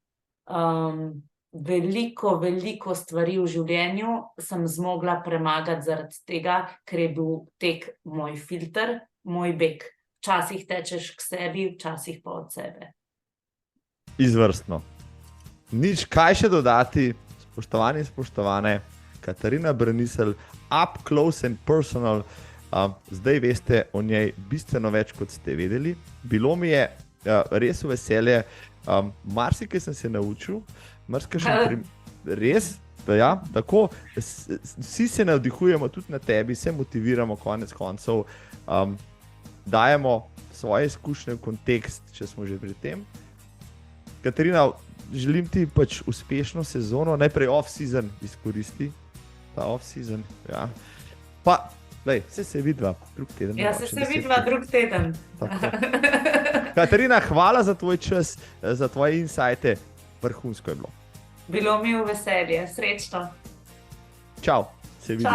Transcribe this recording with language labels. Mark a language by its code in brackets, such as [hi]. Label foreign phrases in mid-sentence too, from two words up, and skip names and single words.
[sl] Veliko stvari v življenju sem zmogla premagati zaradi tega, ker je bil tek moj filter, moj beg. Včasih tečeš k sebi, včasih pa od sebe. Izvrstno. Nič kaj še dodati, spoštovani in spoštovane, Katarina Brnisel, [en] up close and personal. [sl] Zdaj veste o njej bistveno več, kot ste vedeli. Bilo mi je res veselje, marsikaj sem se naučil, res, ja, tako, vsi se navdihujemo tudi na tebi, se motiviramo konec koncev, dajemo svoje izkušnje v kontekst, če smo že pri tem. Katarina, želim ti pač uspešno sezono, najprej off-season izkoristi, ta off-season, ja. Pa, lej, se vidva drug teden. Ja, se vidva drug teden. Katarina, hvala za tvoj čas, za tvoje insajte, vrhunsko je bilo. Bilo mi v veselje, srečno. Čau, se vidva.